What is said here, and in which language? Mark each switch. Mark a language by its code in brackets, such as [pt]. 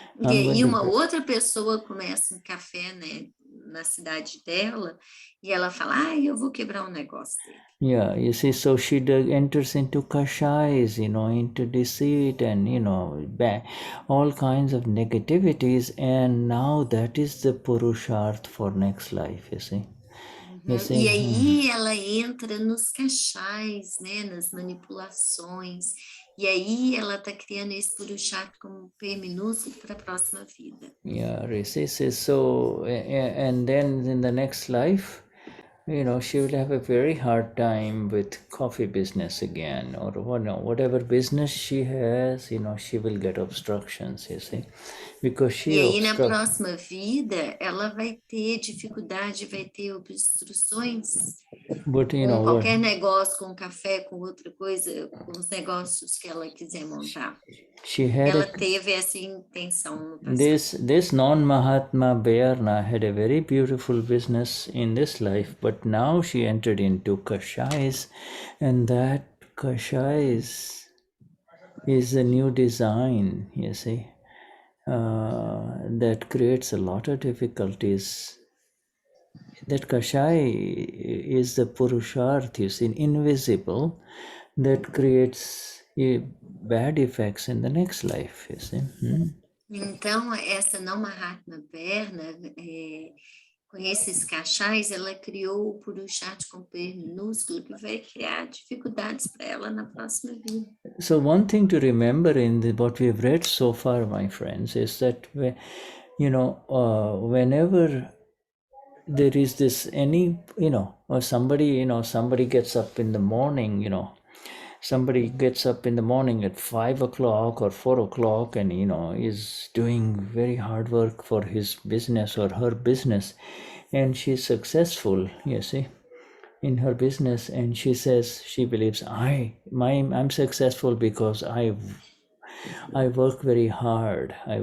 [pt] E uma outra pessoa começa um café, né, na cidade dela, e ela fala, eu vou quebrar um negócio dele. [en] Yeah, you see, so she enters into kashais, into deceit and, all kinds of negativities, and now that is the Purusharth for next life, you see. [pt] E aí ela entra nos cachais, né, nas manipulações, e aí ela está criando esse Purusharth como P minúsculo para a próxima vida. [en] Yeah, so, and then in the next life, she will have a very hard time with coffee business again, or whatever business she has, she will get obstructions, you see, because she. [pt] E aí na próxima vida ela vai ter dificuldade, vai ter obstruções com qualquer negócio, com café, com outra coisa, com os negócios que ela quiser montar. Ela teve essa intenção no passado. [en] This non-Mahatma Berna had a very beautiful business in this life, but now she entered into kashais, and that kashais is a new design, you see, that creates a lot of difficulties. That kashai is the Purusharth, you see, invisible, that creates bad effects in the next life, you see. [pt] Então, essa não Mahatma Berna, com esses cachais, ela criou o Purusharth com P minúsculo, que vai criar dificuldades para ela na próxima vida. [en] So one thing to remember in what we've read so far, my friends, is that, whenever there is this or somebody, somebody gets up in the morning, somebody gets up in the morning at 5 o'clock or 4 o'clock and, is doing very hard work for his business or her business, and she's successful, you see, in her business, and she says she believes I'm successful because I work very hard.